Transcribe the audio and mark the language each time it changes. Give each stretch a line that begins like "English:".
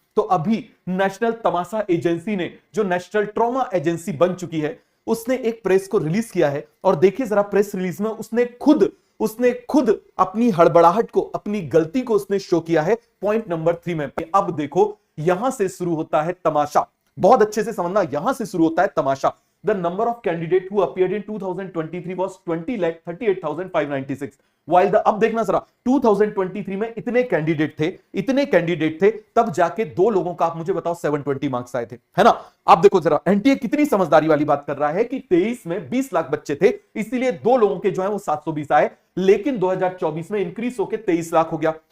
Hindi: तो अभी नेशनल तमाशा एजेंसी ने, जो नेशनल ट्रॉमा एजेंसी बन चुकी है, उसने एक प्रेस को रिलीज किया है। और देखिए जरा प्रेस रिलीज में उसने खुद अपनी हड़बड़ाहट को, अपनी गलती को उसने शो किया है पॉइंट नंबर 3 में। अब देखो यहां से शुरू होता है तमाशा। बहुत अच्छे से समझना, यहां से शुरू होता है तमाशा।
English: The number of candidates who appeared in 2023 was 20,38,596. While the,
Hindi: अब देखना जरा, 2023 में इतने कैंडिडेट थे, तब जाके दो लोगों का, आप मुझे बताओ, 720 मार्क्स आए थे, है ना? आप देखो जरा, एनटीए कितनी समझदारी वाली बात कर रहा है कि 23 में 20 लाख बच्चे थे, इसीलिए दो लोगों के जो है वो 720 आए, लेकिन 2024 में इंक्रीज होकर 23 लाख हो गया।